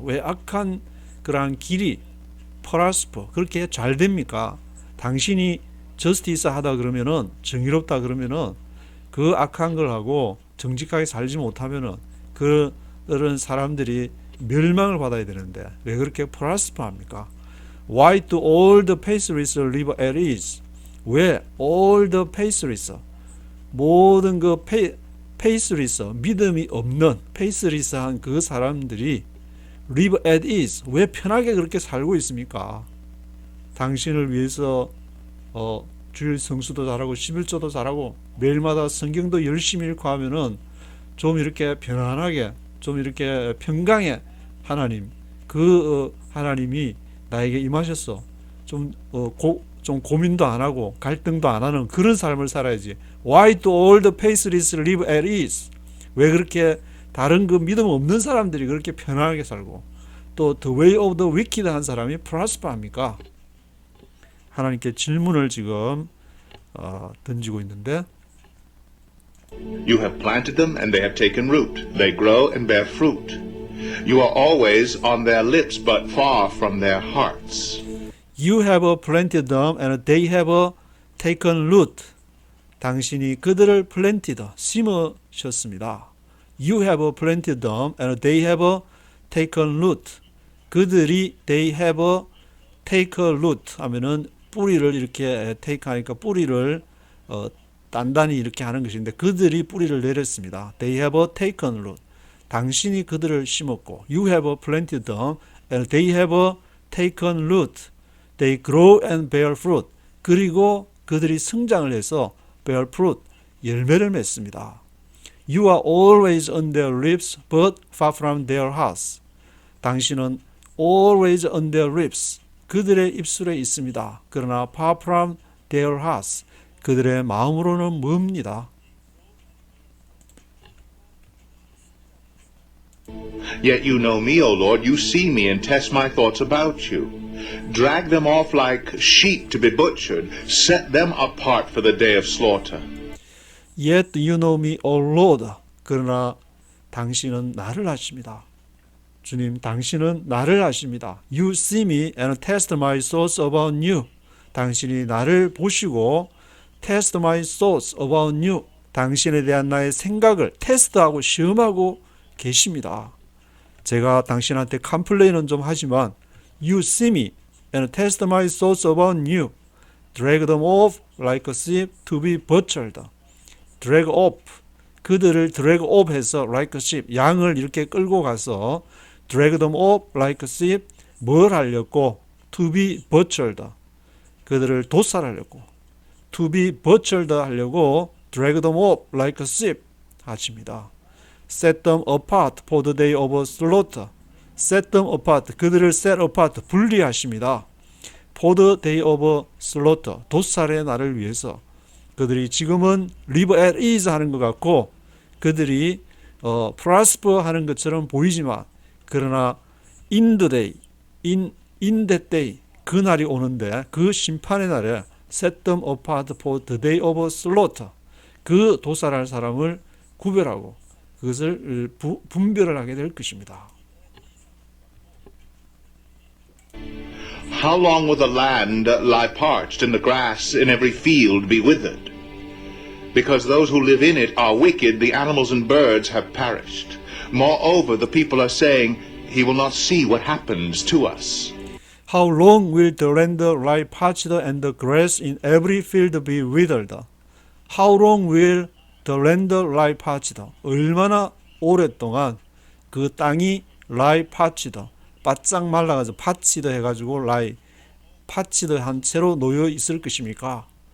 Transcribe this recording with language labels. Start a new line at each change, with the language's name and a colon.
Korean: 왜 악한 그러한 길이 prosper, 그렇게 잘 됩니까? 당신이 justice 하다 그러면은, 정의롭다 그러면은 그 악한 걸 하고 정직하게 살지 못하면은 그런 사람들이 멸망을 받아야 되는데 왜 그렇게 prosper 합니까?
English: Why do all the patriarchs live at ease?
Korean: 왜
English: all the patriarchs,
Korean: 모든 그 patriarchs, 믿음이 없는 patriarchs한 그 사람들이
English: live at ease,
Korean: 왜 편하게 그렇게 살고 있습니까? 당신을 위해서 주일 성수도 잘하고 11조도 잘하고 매일마다 성경도 열심히 읽고 하면은 좀 이렇게 편안하게, 좀 이렇게 평강의 하나님, 하나님이 나에게 임하셨어. 좀 고민도 안 하고 갈등도 안 하는 그런 삶을 살아야지.
English: Why do all the patriarchs live at ease?
Korean: 왜 그렇게 다른 그 믿음 없는 사람들이 그렇게 편안하게 살고 또
English: the way of the wicked
Korean: 한 사람이 prosper 합니까? 하나님께 질문을 지금 던지고 있는데,
English: You have planted them and they have taken root. They grow and bear fruit. You are always on their lips, but far from their hearts. You have planted them and they have taken root.
Korean: 당신이 그들을 planted, 심으셨습니다.
English: You have planted them and they have taken root.
Korean: 그들이
English: they have taken root
Korean: 하면은 뿌리를 이렇게 take 하니까 뿌리를 단단히 이렇게 하는 것인데 그들이 뿌리를 내렸습니다.
English: They have taken root.
Korean: 당신이 그들을 심었고
English: You have planted them and they have taken root. They grow and bear fruit.
Korean: 그리고 그들이 성장을 해서
English: bear fruit,
Korean: 열매를 맺습니다.
English: You are always on their lips but far from their hearts.
Korean: 당신은
English: always on their lips,
Korean: 그들의 입술에 있습니다. 그러나
English: far from their hearts,
Korean: 그들의 마음으로는 멉니다.
English: Yet you know me, O Lord, you see me and test my thoughts about you. Drag them off like sheep to be butchered. Set them apart for the day of slaughter. Yet you know me, O Lord.
Korean: 그러나 당신은 나를 아십니다. 주님, 당신은 나를 아십니다.
English: You see me and test my thoughts about you.
Korean: 당신이 나를 보시고
English: test my thoughts about you.
Korean: 당신에 대한 나의 생각을 테스트하고 시험하고 계십니다. 제가 당신한테 컴플레인은 좀 하지만
English: You see me and test my thoughts about you. Drag them off like a sheep to be butchered. Drag off, 그들을 drag off 해서 like a sheep,
Korean: 양을 이렇게 끌고 가서
English: drag them off like a sheep,
Korean: 뭘 하려고?
English: To be butchered,
Korean: 그들을 도살하려고.
English: To be butchered 하려고 drag them off like a sheep 하십니다. Set them apart for the day of slaughter. Set them apart, 그들을 set apart,
Korean: 분리하십니다.
English: For the day of slaughter,
Korean: 도살의 날을 위해서. 그들이 지금은
English: live at ease
Korean: 하는 것 같고 그들이 prosper 하는 것처럼 보이지만 그러나
English: in the day, in that day,
Korean: 그 날이 오는데 그 심판의 날에
English: set them apart for the day of slaughter,
Korean: 그 도살할 사람을 구별하고 그것을 분별을 하게 될 것입니다.
English: How long will the land lie parched and the grass in every field be withered? Because those who live in it are wicked, the animals and birds have perished. Moreover, the people are saying, He will not see what happens to us. How long will the land lie parched and the grass in every field be withered? How long will the land lie parched?
Korean: 얼마나 오랫동안 그 땅이
English: lie parched,
Korean: 바짝 말라가지고 파치드 해가지고 lie, 파치드 한 채로 놓여 있을 것입니까?